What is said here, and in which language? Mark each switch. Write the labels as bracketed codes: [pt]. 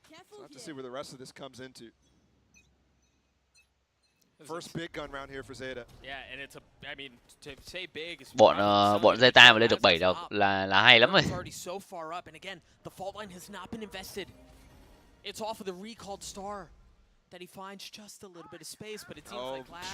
[en] So I have to see where the rest of this comes into. First big gun round here for ZETA. Yeah, and it's I mean, to say big is [vi] bọn ZETA mà lên được 7 đâu là hay lắm rồi. [en] Already so far up, and again, the fault line has not been invested. It's off of the recalled star that he finds just a little bit of space, but it seems like Laz.